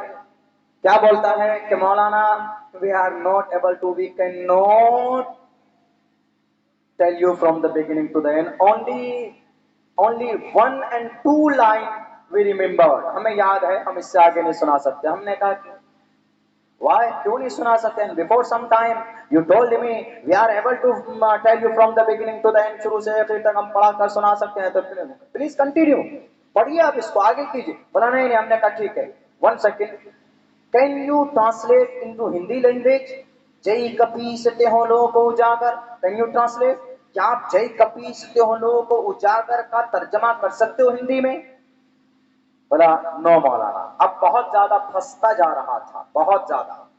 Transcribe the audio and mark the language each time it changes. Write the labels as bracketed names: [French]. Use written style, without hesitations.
[Hindi] क्या बोलता है कि मौलाना [English] we are not able to, we can not tell you from the beginning to the end, only 1 and 2 line we remember, [Hindi] हमें याद है, हम इससे आगे नहीं सुना सकते। हमने कहा कि why, क्यों नहीं सुना सकते? [English] And before some time you told me we are able to tell you from the beginning to the end, [Hindi] शुरू से आखिर तक हम पढ़ा कर सुना सकते हैं। तो प्लीज कंटिन्यू, पढ़िए आप इसको, आगे कीजिए। बोला नहीं नहीं। हमने कहा ठीक है, 1 second, [English] can you translate into Hindi language [Hindi] जय कपीस तिहुँ को उजागर, [English] can you translate, [Hindi] क्या आप जय कपीस तिहुँ को उजागर का तर्जमा कर सकते हो हिंदी में? बोला नो मौलाना। अब बहुत ज्यादा फंसता जा रहा था, बहुत ज्यादा।